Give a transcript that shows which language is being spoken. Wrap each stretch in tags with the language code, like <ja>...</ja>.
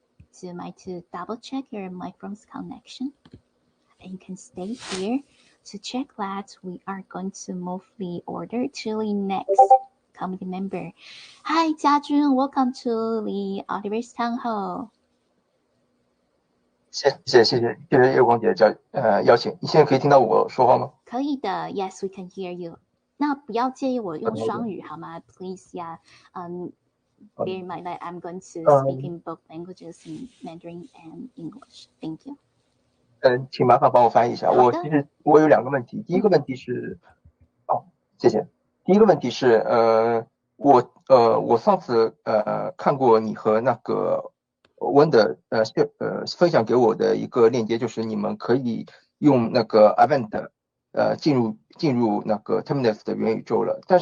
<en>So you might to double check your microphone's connection. And you can stay here to check that we are going to move the order to the next committee member. Hi, Jiajun. Welcome to the Ultiverse Townhall.</en> <zh>谢谢叶光姐邀请，你现在可以听到我说话吗？</zh> <en>可以的，Yes, we can hear you.</en> <zh>那不要介意我用双语好吗 ？ Please, yeah.</zh> <en>Bear in mind that I'm going to speak in both languages, in Mandarin and English. Thank you.</en> <zh>请麻烦帮我翻译一下。我有2个问题，第一个问题是，谢谢。第一个问题是，我上次看过你和那个温的分享给我的一个链接，就是你们可以用那个 event 进入那个 Terminus 的元宇宙了。</zh>